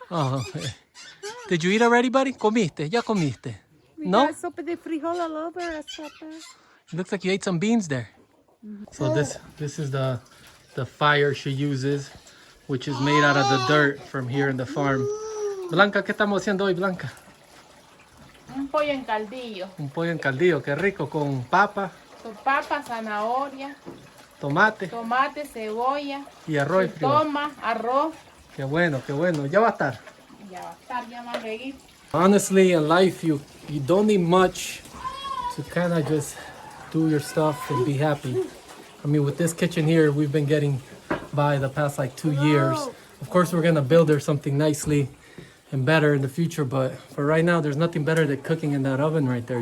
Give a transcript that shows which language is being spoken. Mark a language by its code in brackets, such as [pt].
[en] Oh, okay. Did you eat already, buddy? [es] ¿Comiste? ¿Ya comiste? No? Sopa de frijol [en] all over us, [es] Papa. [en] It looks like you ate some beans there. So this is the fire she uses, which is made out of the dirt from here in the farm. [es] Blanca, ¿qué estamos haciendo hoy, Blanca? Un pollo en caldillo. Un pollo en caldillo, qué rico, con papa, Con papa, zanahoria, tomate tomate, cebolla, y arroz frío. toma, arroz. Qué bueno, qué bueno. Ya va a estar. Ya va a estar ya más reguito. [en] Honestly, in life, you don't need much to kind of just do your stuff and be happy. I mean, with this kitchen here, we've been getting by the past like 2 years. Of course, we're gonna build her something nicely and better in the future, but for right now, there's nothing better than cooking in that oven right there.